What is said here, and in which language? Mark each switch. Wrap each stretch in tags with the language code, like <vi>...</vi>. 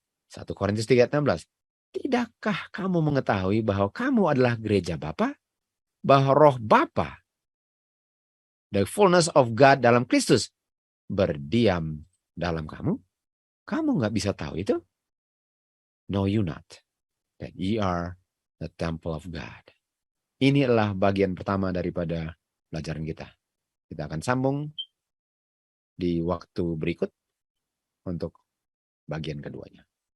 <id>1 Korintus 3:16. Tidakkah kamu mengetahui bahwa kamu adalah gereja Bapa? Bahwa roh Bapa,</id> <en>the fullness of God</en> <id>dalam Kristus, berdiam dalam kamu? Kamu nggak bisa tahu itu?</id> <en>No, you not. That ye are the temple of God.</en> <id>Ini adalah bagian pertama daripada pelajaran kita. Kita akan sambung di waktu berikut untuk bagian keduanya.</id>